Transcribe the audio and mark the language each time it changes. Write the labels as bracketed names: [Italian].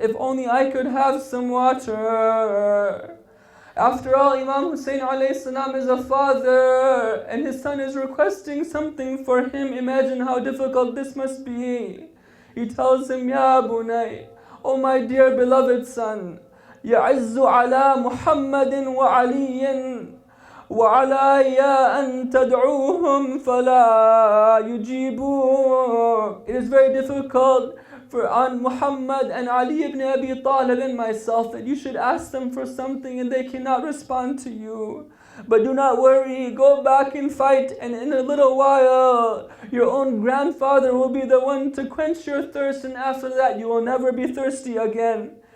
[English] If only I could have some water. After all, Imam Hussein alayhi salam is a father and his son is requesting something for him. Imagine how difficult this must be. He tells him, Ya bunay, oh my dear beloved son, [Arabic] يعز على محمد وعلي وعلي أن تدعوهم فلا يجيبون. [English] It is very difficult for on Muhammad and Ali ibn Abi Talib and myself that you should ask them for something and they cannot respond to you. But do not worry, go back and fight, and in a little while your own grandfather will be the one to quench your thirst, and after that you will never be thirsty again.